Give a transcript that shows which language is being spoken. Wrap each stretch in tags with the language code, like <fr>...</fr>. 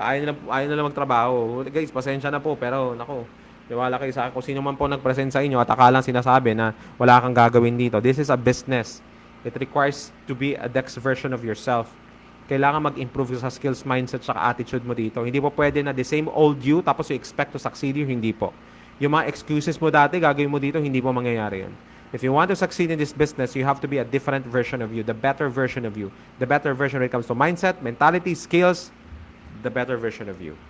<tl>Ayaw na lang magtrabaho. Guys, pasensya na po. Pero, nako, tiwala kayo sa akin. Kung sino man po nag-present sa inyo at akalang sinasabi na wala kang gagawin dito.</tl> <en>This is a business. It requires to be a next version of yourself.</en> <tl>Kailangan mag-improve sa skills, mindset, saka attitude mo dito. Hindi po pwede na</tl> <en>the same old you, tapos you expect to succeed you.</en> <tl>Hindi po. Yung mga excuses mo dati, gagawin mo dito, hindi po mangyayari yun.</tl> <en>If you want to succeed in this business, you have to be a different version of you, the better version of you. The better version when it comes to mindset, mentality, skills, the better version of you.</en>